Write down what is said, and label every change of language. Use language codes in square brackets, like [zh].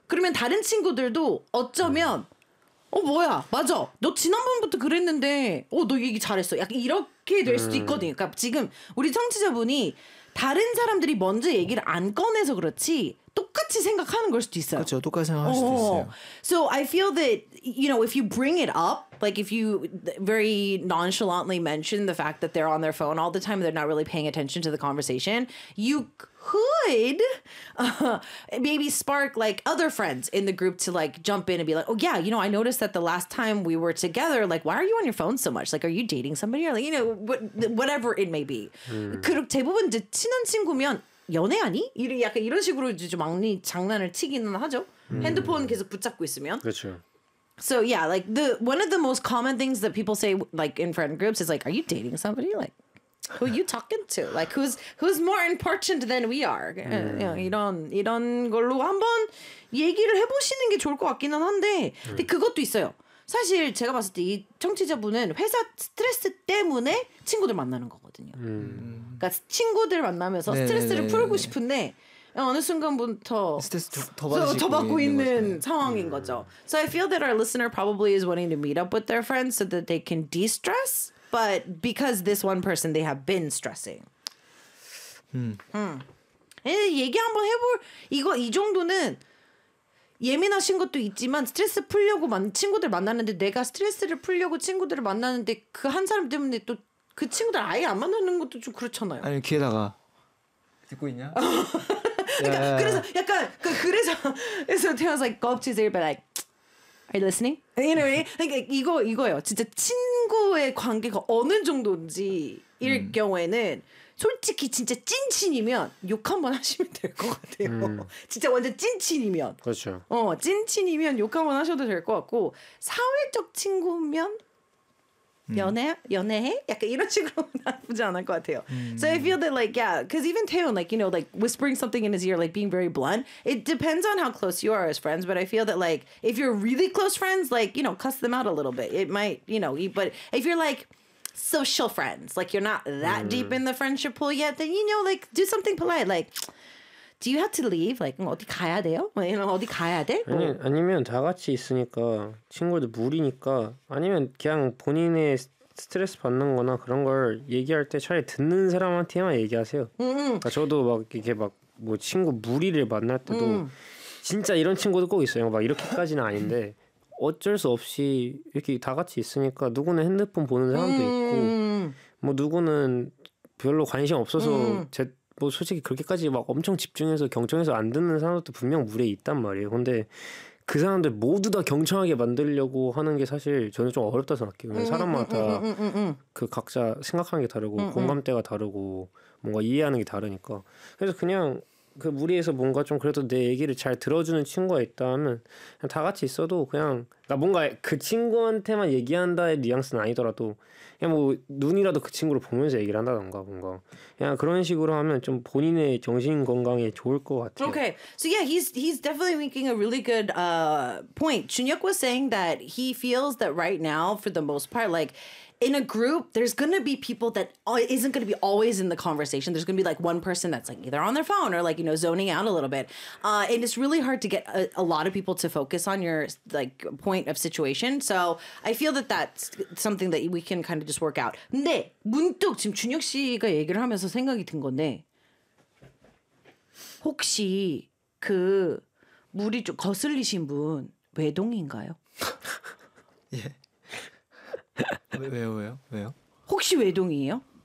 [ko] 그러면 다른 친구들도 어쩌면 어 뭐야 맞아 너 지난번부터 그랬는데 어 너 얘기 잘했어 약간 이렇게 될 수도 있거든요. 그러니까 지금 우리 청취자분이 다른 사람들이 먼저 얘기를 안 꺼내서 그렇지 똑같이 생각하는 걸 수도 있어요. 그렇죠. 똑같이 생각할 수도 있어요. [en] So I feel that you know if you bring it up like if you very nonchalantly mention the fact that they're on their phone all the time and they're not really paying attention to the conversation you could maybe spark like other friends in the group to like jump in and be like oh yeah you know I noticed that the last time we were together like why are you on your phone so much like are you dating somebody or like you know whatever it may be [ko] 그리고 대부분 친한 친구면 연애 아니? 약간 이런 식으로 좀 막내 장난을 치기는 하죠. 핸드폰 계속 붙잡고 있으면 그렇죠. [en] So yeah, like the one of the most common things that people say like in friend groups is like, are you dating somebody? Like who are you talking to? Like who's more important than we are? [ko] You know, 이런 걸로 한번 얘기를 해 보시는 게 좋을 것 같기는 한데. 근데 그것도 있어요. 사실 제가 봤을 때 이 청취자분은 회사 스트레스 때문에 친구들 만나는 거거든요. 그러니까 친구들 만나면서 네네네네. 스트레스를 풀고 싶은데 어느 순간부터 스트레스 더 받고 있는 상황인 거죠. [en] So I feel that our listener probably is wanting to meet up with their friends so that they can de-stress, but because this one person they have been stressing. [ko] 얘기 한번 해볼 이거 이 정도는 예민하신 것도 있지만 스트레스 풀려고 친구들 만났는데 내가 스트레스를 풀려고 친구들을 만났는데 그 한 사람 때문에 또 그 친구들 아예 안 만나는 것도 좀 그렇잖아요. 아니 귀에다가 듣고 있냐? 그러니까 그래서 약간 그래서 [en] Taehyun's like go up to his ear but like are you listening? You know, like [ko] 이거예요. 진짜 친구의 관계가 어느 정도인지일 경우에는 솔직히 진짜 찐친이면 욕 한번 하시면 될 것 같아요. 진짜 완전 찐친이면. 그렇죠. 찐친이면 욕 한번 하셔도 될 것 같고 사회적 친구면 연애해? 약간 이런 식으로 나쁘지 않을 것 같아요. [en] So I feel that like yeah, because even Taehyun like you know like whispering something in his ear like being very blunt. It depends on how close you are as friends, but I feel that like if you're really close friends, like you know cuss them out a little bit. It might you know, but if you're like social friends, like you're not that deep in the friendship pool yet, then you know, like do something polite, like do you have to leave? [ko] Like 어디 가야 돼요? 어디 가야 돼? 아니 아니면 다 같이 있으니까 친구들 무리니까 아니면 그냥 본인의 스트레스 받는 거나 그런 걸 얘기할 때 차라리 듣는 사람한테만 얘기하세요. 그러니까 저도 막 이렇게 막 뭐 친구 무리를 만날 때도 진짜 이런 친구도 꼭 있어요. 막 이렇게까지는 아닌데 어쩔 수 없이 이렇게 다 같이 있으니까 누구는 핸드폰 보는 사람도 있고 뭐 누구는 별로 관심 없어서 제 뭐 솔직히 그렇게까지 막 엄청 집중해서 경청해서 안 듣는 사람도 분명 무리에 있단 말이에요. 근데 그 사람들 모두 다 경청하게 만들려고 하는 게 사실 저는 좀 어렵다 생각해요. 사람마다 그 각자 생각하는 게 다르고 공감대가 다르고 뭔가 이해하는 게 다르니까. 그래서 그냥 그 무리에서 뭔가 좀 그래도 내 얘기를 잘 들어주는 친구가 있다면 그냥 다 같이 있어도 그냥 그러니까 뭔가 그 친구한테만 얘기한다의 뉘앙스는 아니더라도 그냥 뭐 눈이라도 그 친구를 보면서 얘기를 한다던가 뭔가 그냥 그런 식으로 하면 좀 본인의 정신 건강에 좋을 것 같아요. [en] Okay, so yeah, he's definitely making a really good point. Chunhyuk was saying that he feels that right now, for the most part, like in a group, there's going to be people that isn't going to be always in the conversation. There's going to be like one person that's like either on their phone or like, you know, zoning out a little bit. And it's really hard to get a lot of people to focus on your like point of situation. So I feel that that's something that we can kind of just work out. [ko] 근데 문득 지금 준혁 씨가 얘기를 하면서 생각이 든 건데 혹시 그 물이 좀 거슬리신 분 외동인가요? 예. 왜요? 혹시 외동이에요?